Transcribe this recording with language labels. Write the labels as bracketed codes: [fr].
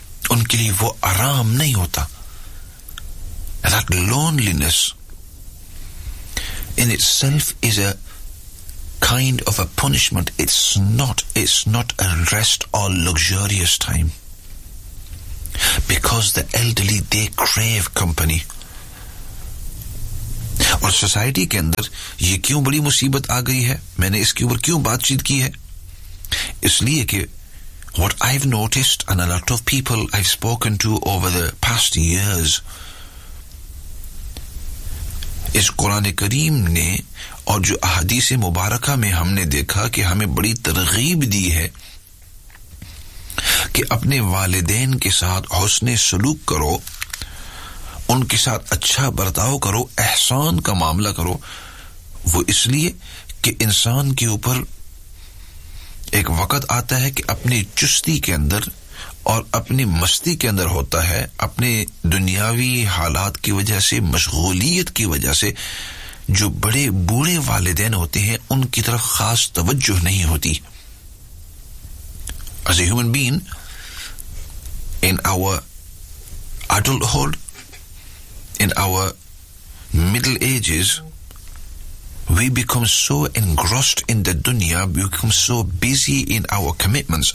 [ur] ان کے لیے وہ آرام نہیں ہوتا. [en] That loneliness in itself is a kind of a punishment. It's not a rest or luxurious time. Because the elderly, they crave company. [ur] اور society کے اندر یہ کیوں بڑی مصیبت آ گئی ہے, میں نے اس کے اوپر کیوں بات چیت کی ہے, اس لیے کہ [en] what I've noticed and a lot of people I've spoken to over the past years [ur] اس قرآن کریم نے اور جو احادیث مبارکہ میں ہم نے دیکھا کہ ہمیں بڑی ترغیب دی ہے کہ اپنے والدین کے ساتھ حسن سلوک کرو, ان کے ساتھ اچھا برتاؤ کرو, احسان کا معاملہ کرو. وہ اس لیے کہ انسان کے اوپر ایک وقت آتا ہے کہ اپنی چستی کے اندر اور اپنی مستی کے اندر ہوتا ہے, اپنے دنیاوی حالات کی وجہ سے, مشغولیت کی وجہ سے جو بڑے بوڑھے والدین ہوتے ہیں ان کی طرف خاص توجہ نہیں ہوتی. [en] as a human being in our adulthood, in our middle ages, we become so engrossed in the dunya, we become so busy in our commitments.